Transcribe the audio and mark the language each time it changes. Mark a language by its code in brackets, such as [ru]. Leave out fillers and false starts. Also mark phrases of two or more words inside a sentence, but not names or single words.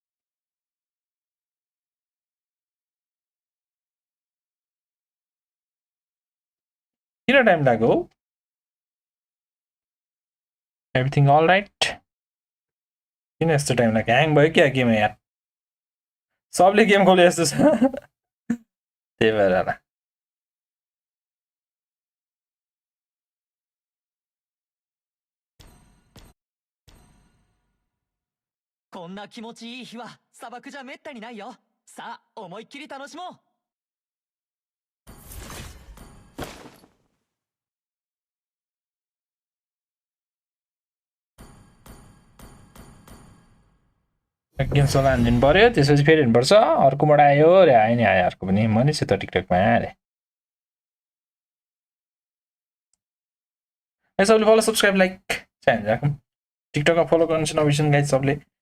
[ne] किन टाइम लाग्यो [en] everything all right [ne] किन यस्तो टाइम लाग्यो ह्याङ भयो क्या गेम यार सबले गेम खोले जस्तो छ त्यही भएर होला [ja] こんな気持ちいい日は砂漠じゃめったにないよ。さあ思いっきり楽しもう。 [ne] गेम सबै हानिदिनु पर्यो त्यसपछि फेरि हेर्नुपर्छ अर्को मोड आयो रे आयो नि आयो अर्को पनि म नि छु त टिकटकमा अरे गाइस सबले [en] follow subscribe like [ne] चाहिँ राखौँ टिकटकमा फलो गर्नु चाहिँ नबिर्सनु गाइस सबले